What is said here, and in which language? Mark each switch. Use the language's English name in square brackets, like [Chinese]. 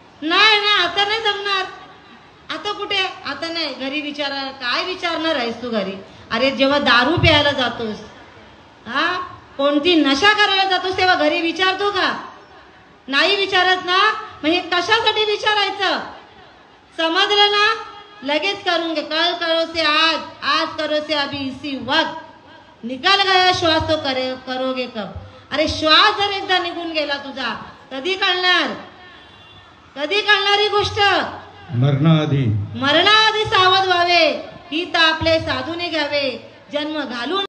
[Marathi] नाही ना, आता नाही जमणार. आता कुठे? आता नाही, घरी विचारा. काय विचारणार आहेस तू घरी? अरे जेव्हा दारू प्यायला जातोस, हा कोणती नशा करायला जातोस, तेव्हा घरी विचारतो का? नाही विचारत ना. मग हे कशासाठी विचारायचं? समजलं ना? लगेच करून घे. [Hindi] कल करो से आज करो से अभी इसी वक्त. निकाल गया श्वास तो करोगे कब? [Marathi] अरे श्वास जर एकदा निघून गेला तुझा, कधी कळणार? कधी कळणार ही गोष्ट? मरणाआधी सावध व्हावे. ही तर आपले साधूने घ्यावे. जन्म घालून